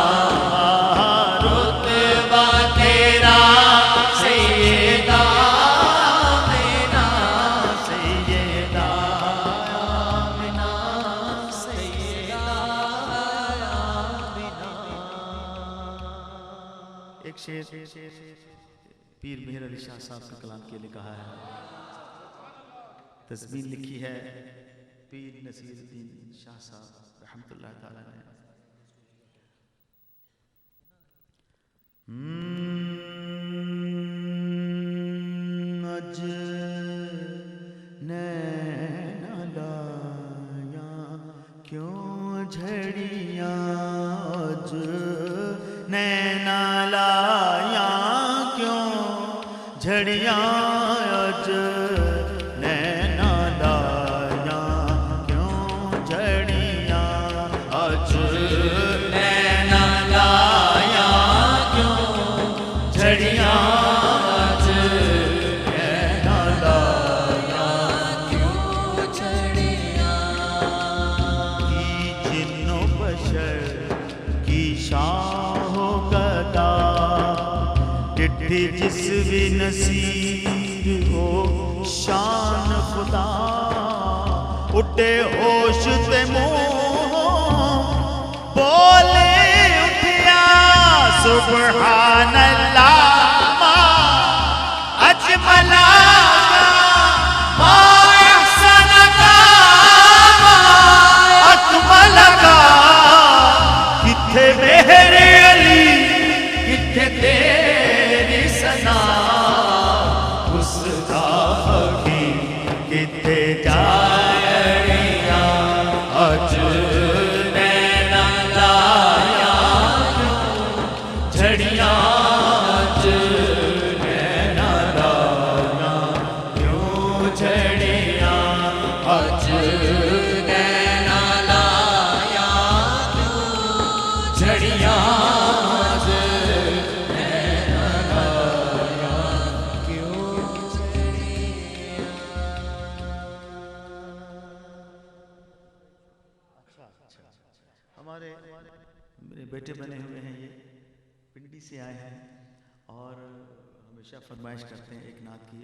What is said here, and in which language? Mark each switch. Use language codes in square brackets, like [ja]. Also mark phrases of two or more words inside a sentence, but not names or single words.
[ur] رتبہ تیرا سیدہ آمنہ سیدہ آمنہ سیدہ آمنہ پیر مہر علی شاہ صاحب کا کلام کے لیے کہا ہے. تزمین لکھی ہے پیر نصیر الدین شاہ صاحب رحمۃ اللہ تعالی نے. [pa] اج نینا لایا کیوں جھڑیاں, اج نینا لایا کیوں جھڑیاں, اج نینا لایا کیوں جھڑیاں, اج نینا لایا کیوں جھڑیاں, اج نینا لایا کیوں جھڑیاں. کی جن و بشر کی شاہ و گدا, ڈٹھی جس بھی نصیر ہو شان خدا, اٹھے ہوش تے منہ بولے اٹھیا [ar] سبحان اللہ ما اجمل ما احسن ما اکمل. [pa] کتھے میرے علی کتھے تیری ثنا, اس دا حکیم کتھے جاڑیاں, اج نینا لایا کیوں جھڑیاں, اج نینا لایا کیوں جھڑیاں, اج نینا لایا کیوں جھڑیاں, اج نینا لایا کیوں جھڑیاں. [ur] ہمارے میرے بیٹے بنے ہوئے ہیں, یہ پنڈی سے آئے ہیں اور ہمیشہ فرمائش کرتے ہیں ایک نعت کی.